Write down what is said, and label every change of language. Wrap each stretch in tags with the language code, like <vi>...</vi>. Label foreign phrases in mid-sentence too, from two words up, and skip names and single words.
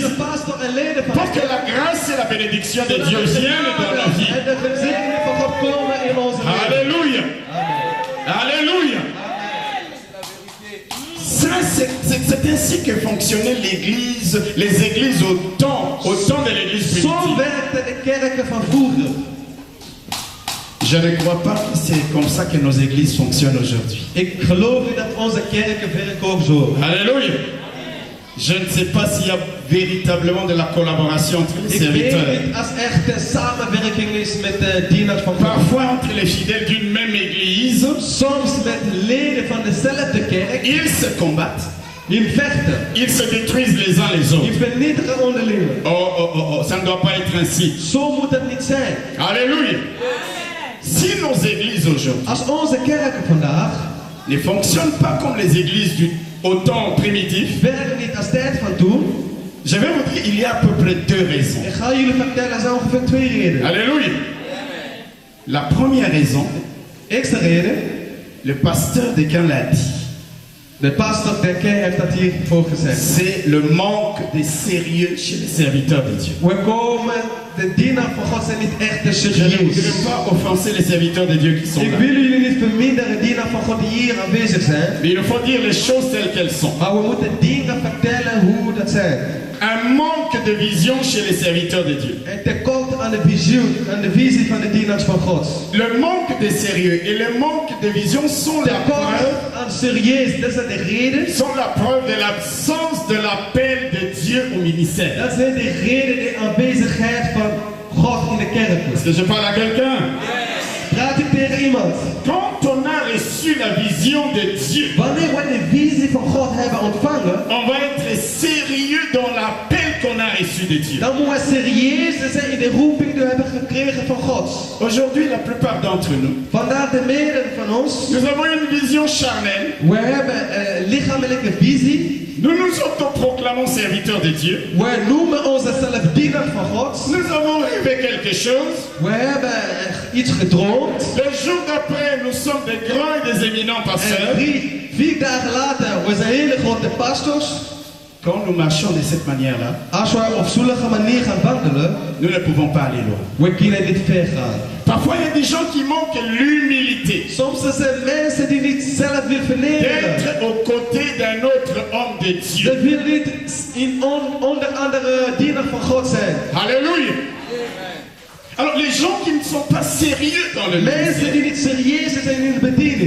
<nl>tussen pastor en leden van</nl> <fr>pour que la grâce et la bénédiction de Dieu viennent dans nos vies.</fr> <nl>en de gezegeningen van God komen in onze leven.</nl> <fr>Alléluia. Alléluia. Ça, c'est ainsi que fonctionnait l'église, les églises au temps de l'église</fr> <nl>Zo</nl> <fr>primitive.</fr> <nl>werkten de kerken van vroeger.</nl> <fr>Je ne crois pas que c'est comme ça que nos églises fonctionnent aujourd'hui.</fr> <nl>Ik geloof niet dat onze kerken werken ook zo.</nl> <fr>Alléluia. Je ne sais pas s'il y a véritablement de la collaboration entre les</fr> <nl>Ik weet</nl> <fr>serviteurs.</fr> <nl>niet als echt samenwerking is met de dienaars van God.</nl> <fr>Parfois entre les fidèles d'une même église,</fr> <nl>Soms met leden van dezelfde kerk</nl> <fr>ils se combattent,</fr> <nl>in vechten,</nl> <fr>ils se détruisent les uns les</fr> <nl>in</nl> <fr>autres.</fr> <nl>vernietigen onderling.</nl> <fr>Ça ne doit pas être ainsi.</fr> <nl>Zo moet het niet zijn.</nl> <fr>Alléluia. Si nos églises aujourd'hui</fr> <nl>Als onze kerken vandaag</nl> <fr>ne fonctionnent pas comme les églises au temps primitif,</fr> <nl>werken niet als tijd van toen,</nl> <fr>je vais vous dire, il y a à peu près deux raisons.</fr> <nl>ik ga jullie vertellen, er zijn ongeveer twee redenen.</nl> <fr>Alléluia. La première raison,</fr> <nl>Eerste reden,</nl> <fr>le pasteur de Caen l'a dit,</fr> <nl>de pastor der kerk heeft dat hiervoor gezegd.</nl> <fr>c'est le manque de sérieux chez les serviteurs de Dieu.</fr> <nl>We komen, de dienaar van God zijn niet echt te</nl> <fr>Je ne voudrais</fr> <nl>serieus.</nl> <fr>pas offenser les serviteurs de Dieu qui sont</fr> <nl>Ik</nl> <fr>là.</fr> <nl>wil jullie niet verminderen, dienaar van God die hier aanwezig zijn.</nl> <fr>Mais il faut dire les choses telles qu'elles sont.</fr> <nl>Maar we moeten dingen vertellen hoe dat zijn.</nl> <fr>Un manque de vision chez les serviteurs de Dieu.</fr> <nl>Een tekort aan de visie van de dienaars van God.</nl> <fr>Le manque de sérieux et le manque de vision sont la preuve,</fr> <nl>Tekort aan serieus, dat zijn de reden.</nl> <fr>sont la preuve de l'absence de l'appel de Dieu au ministère.</fr> <nl>Dat zijn de reden, de aanwezigheid van God in de kerk.</nl> <fr>Est-ce que je parle à quelqu'un?</fr> <nl>Praat ik tegen iemand?</nl> <fr>Quand on a reçu la vision de Dieu,</fr> <nl>Wanneer we de visie van God hebben ontvangen,</nl> <fr>on va être sérieux dans l'appel qu'on a reçu de Dieu.</fr> <nl>dan moeten we serieus zijn in de roeping die we hebben gekregen van God.</nl> <fr>Aujourd'hui, la plupart d'entre nous,</fr> <nl>Vandaar de meerderheid van ons.</nl> <fr>nous avons une vision charnelle.</fr> <nl>We hebben lichamelijke visie.</nl> <fr>Nous nous autoproclamons serviteurs de Dieu.</fr> <nl>We noemen onszelf dienaar van God.</nl> <fr>Nous avons rêvé quelque chose.</fr> <nl>We hebben iets gedroomd.</nl> <fr>Le jour d'après, nous sommes des grands et des éminents</fr> <nl>En</nl> <fr>pasteurs.</fr> <nl>4 dagen later, we zijn hele grote pastors.</nl> <fr>Quand nous marchons de cette manière-là,</fr> <nl>Als we op zo'n manier gaan wandelen,</nl> <fr>nous ne pouvons pas aller loin.</fr> <nl>we kunnen niet ver gaan.</nl> <fr>Parfois, il y a des gens qui manquent l'humilité</fr> <nl>Soms zijn er mensen die niet zelf willen vernederen.</nl> <fr>d'être aux côtés d'un autre homme de Dieu.</fr> <nl>Ze willen niet onder andere dienaar van God zijn.</nl> <fr>Alléluia. Alors, les gens qui ne sont pas sérieux dans le</fr> <nl>Mensen</nl> <fr>ministère,</fr> <nl>die niet serieus zijn in de bediening.</nl>